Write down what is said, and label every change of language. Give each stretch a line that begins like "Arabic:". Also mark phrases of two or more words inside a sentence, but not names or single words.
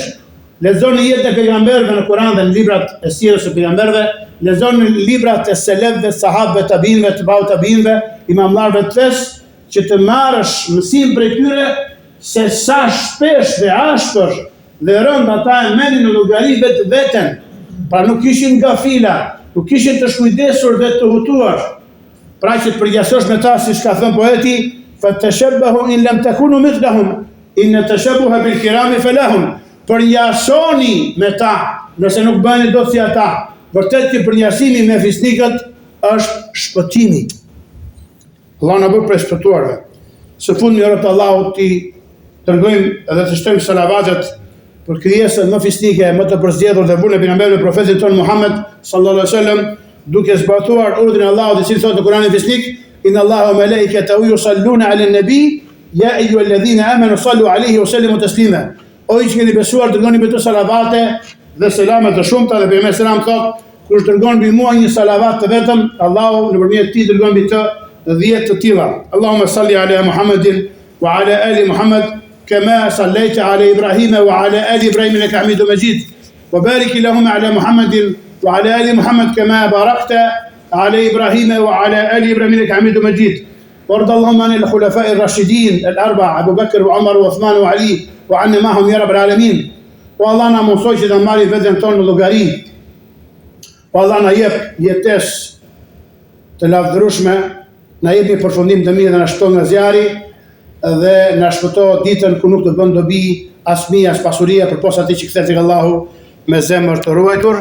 Albanian: Lexoni jetën e pejgamberëve në Kur'an dhe në librat e sirës së pejgamberëve, lexoni librat e selefëve, sahabëve, tabiinëve, tebau tabiinëve, imamlarëve të fesë, që të marrësh mësim prej tyre se sa shpesh dhe ashpër dhe rënd ata e merrin në llogari veten. Pra nuk ishin gafila, nuk ishin të shkujdesur dhe të hutuar. Pra që të përgjasosh me ta, siç ka thënë poeti,
Arabic: فتشبهوا إن لم تكونوا مثلهم إن التشبه بالكرام فلاح.
Albanian: Përnjasoni me ta, nëse nuk bëni dot si ata. Vërtet që përnjasimi me fisnikët është shpëtimi. Allah na bëj prej shpëtuarve. Së fundmi orët Allahut ti tregojmë edhe të shtojmë salavatet për krijesën më fisnike, më të përzgjedhur dhe burrën e pejgamberit profetit ton Muhammed
Arabic: صلى الله عليه وسلم,
Albanian: duke zbatuar urdhrin e Allahut i cili thotë në Kur'anin fisnik,
Arabic: إن الله وملائكته يصلون على النبي يا أيها الذين آمنوا صلوا عليه وسلموا تسليما.
Albanian: O që keni besuar, dërgoni me të salavate dhe selamet të shumta, dhe pejgamberi selam thotë, kush dërgon mbi mua një salavat të vetëm, Allahu nëpërmjet tij dërgon mbi të 10 të tilla.
Arabic: اللهم صل على محمد وعلى آل محمد كما صليت على إبراهيم وعلى آل إبراهيم إنك حميد مجيد. وبارك اللهم على محمد وعلى آل محمد كما باركت على إبراهيم وعلى آل إبراهيم إنك حميد مجيد. وارض اللهم عن الخلفاء الراشدين الأربعة أبو بكر وعمر وعثمان وعلي وعنا معهم يا رب العالمين.
Albanian: والله na mësoj që të marrim veten tonë në llogari. Allah na jep jetesë të lavdërueshme, na jep një përfundim të mirë dhe na shton nga zjarri dhe na shpëto ditën ku nuk të bën dobi as mia as pasuria përposa atij që kthehet tek Allahu me zemër të ruajtur.